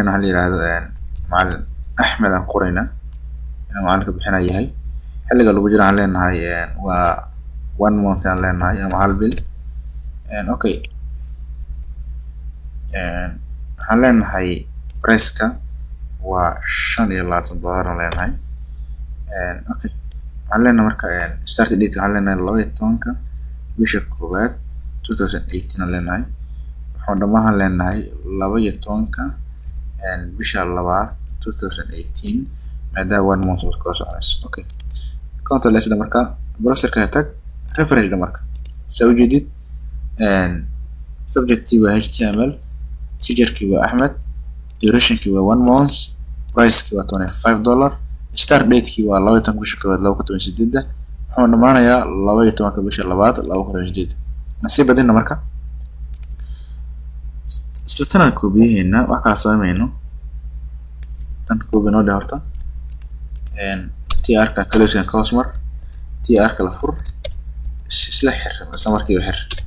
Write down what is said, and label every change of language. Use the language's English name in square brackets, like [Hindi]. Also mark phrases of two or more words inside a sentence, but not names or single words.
[Somali] leenahay la yiraahdo macalin axmed aan qoraynaa inuu macalinka bixinaa yahay xilliga lagu jira aan leenahay waa 1 month aan leenahay ama hal bil okay waxaan leenahay price-ka $25 aan leenahay. Okay, waxaan leenahay marka [English] start date [Somali] waxaan leenahay 12 bisha koowaad 2018 aan leenahay. waxaan dhammaan leenahay 12 bisha labaad 2018 maadaama 1 month ka soconayso. Okay, [English] control s [Somali] marka browserka tag refresh marka soo jeedid subject waa html, teacher waa Ahmed, duration waa 1 month, price waa $25, [English] start date [Somali] waa 12 bisha koowaad 2018. waxaan dhamaanayaa 12 bisha labaad 2018. nasiib badina marka tan koobiyayna wax kala sameeyno tan koobino horta tr ka [English] collection customer [Somali] tr ka la fur isla xir isla markii xir